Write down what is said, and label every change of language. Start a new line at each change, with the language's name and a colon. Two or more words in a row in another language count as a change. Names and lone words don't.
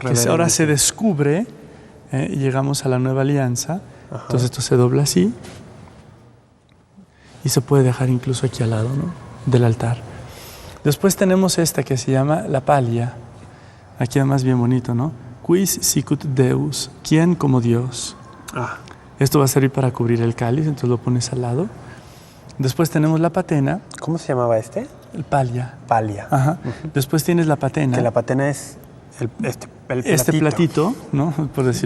Spanish: Que ahora se descubre y llegamos a la nueva alianza. Ajá. Entonces esto se dobla así y se puede dejar incluso aquí al lado, ¿no? Del altar. Después tenemos esta que se llama la palia. Aquí además bien bonito, ¿no?
Latin: Quis sicut Deus,
Spanish: ¿quién como Dios? Ah. Esto va a servir para cubrir el cáliz, entonces lo pones al lado. Después tenemos la patena, ¿Cómo se llamaba este? el palia. Palia. Ajá. Después tienes la patena. Que la patena es Este platito, ¿no? Por decirlo